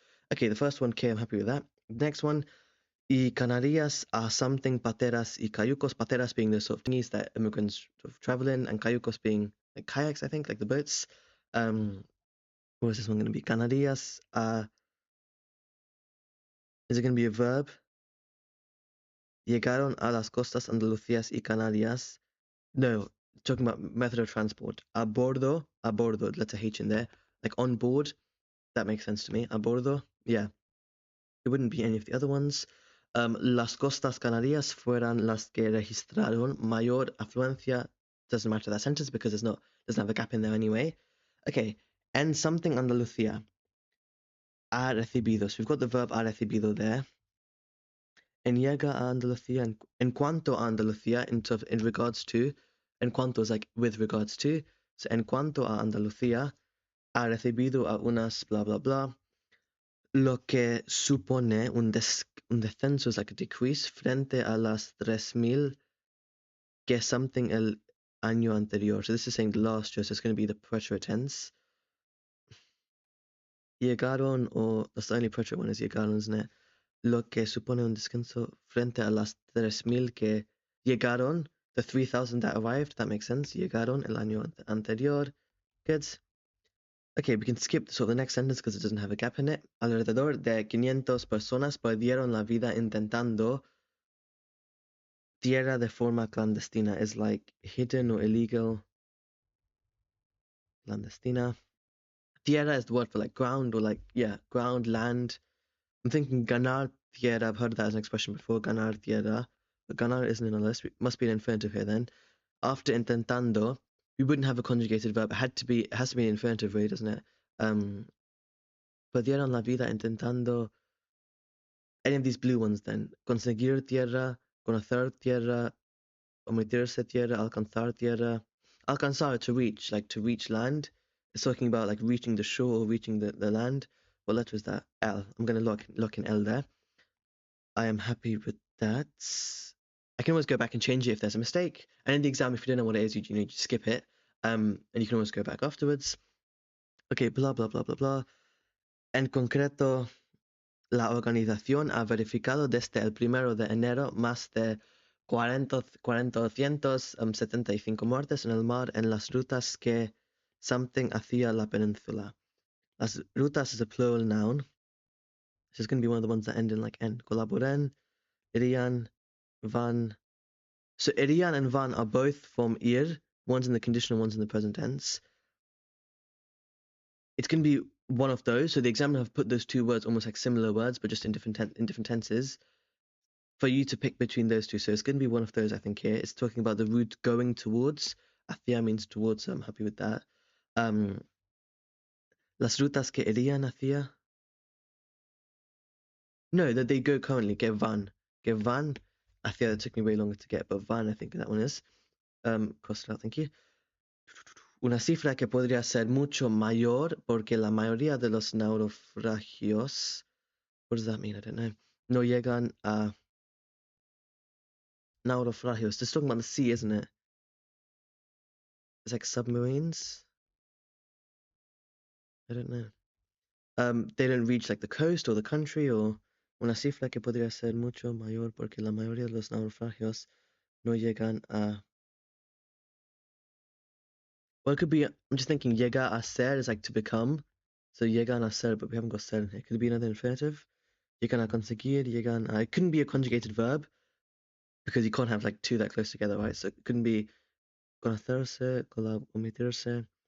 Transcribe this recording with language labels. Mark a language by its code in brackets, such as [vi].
[en] Okay, the first one, okay, I'm happy with that. Next one, y Canarias are something pateras y cayucos. Pateras being the sort of thingies that immigrants sort of travel in, and cayucos being like kayaks, I think, like the boats. What is this one going to be? Canarias, is it going to be a verb? [es] Llegaron a las costas Andalucías y Canarias. [en] No, talking about method of transport. A bordo, let's a H in there. Like on board, that makes sense to me. A bordo, yeah. It wouldn't be any of the other ones. [es] Las costas canarias fueran las que registraron mayor afluencia. [en] Doesn't matter that sentence because doesn't have a gap in there anyway. Okay, and something Andalucía. Ha recibido. So we've got the verb ha recibido there. [es] En llega a Andalucía, en cuanto a Andalucía, in regards to, en cuanto is like with regards to, so en cuanto a Andalucía, ha recibido a unas blah blah blah, lo que supone un descenso is like a decrease frente a las 3,000 que something el año anterior. [en] So this is saying the last year, so it's going to be the preterite tense. Llegaron, or that's the only preterite one is llegaron, isn't it? [es] Lo que supone un descenso frente a las 3,000 que llegaron, the 3,000 that arrived, that makes sense. Llegaron el año anterior. [en] Good. Okay, we can skip the next sentence because it doesn't have a gap in it. [es] Alrededor de 500 personas perdieron la vida intentando tierra de forma clandestina. [en] Is like hidden or illegal. [es] Clandestina. [en] Tierra is the word for like ground or like, yeah, ground, land. I'm thinking ganar tierra. I've heard that as an expression before, ganar tierra. But ganar isn't in a list. It must be an infinitive here then. After intentando, we wouldn't have a conjugated verb. It has to be an infinitive way, doesn't it? Perdieron la vida intentando. Any of these blue ones then. [es] Conseguir tierra, conocer tierra, omitirse tierra, alcanzar tierra. [en] Alcanzar, to reach, like to reach land. It's talking about like reaching the shore or reaching the land. What letter is that? L. I'm going to lock in L there. I am happy with that. I can always go back and change it if there's a mistake. And in the exam, if you don't know what it is, you skip it. And you can always go back afterwards. Okay, blah, blah, blah, blah, blah. [es] En concreto, la organización ha verificado desde el 1 de enero más de 475 muertes en el mar en las rutas que something hacia la península. [en] Las rutas is a plural noun. This is going to be one of the ones that end in like N. Colaboren, irían, van. So irían and van are both from ir. One's in the conditional, one's in the present tense. It's going to be one of those. So the examiner have put those two words almost like similar words, but just in different tenses for you to pick between those two. So it's going to be one of those, I think, here. It's talking about the route going towards. Hacia means towards, so I'm happy with that. [es] Las rutas que irían hacia. [en] No, that they go currently. Que van. Que van. Hacia, that took me way longer to get, but van, I think that one is. Cross it out, thank you. [es] Una cifra que podría ser mucho mayor porque la mayoría de los naufragios, what does that mean? I don't know. No llegan a naufragios. [en] Just talking about the sea, isn't it? It's like submarines. I don't know. [es] They don't reach like the coast or the country, or una cifra que podría ser mucho mayor porque la mayoría de los naufragios no llegan a. [en] Well, it could be. I'm just thinking llega a ser is like to become, so llegan a ser, but we haven't got ser in here. Could it be another infinitive? Llegan a conseguir, llegan a. It couldn't be a conjugated verb because you can't have like two that close together, right? So it couldn't be conocerse, omitirse.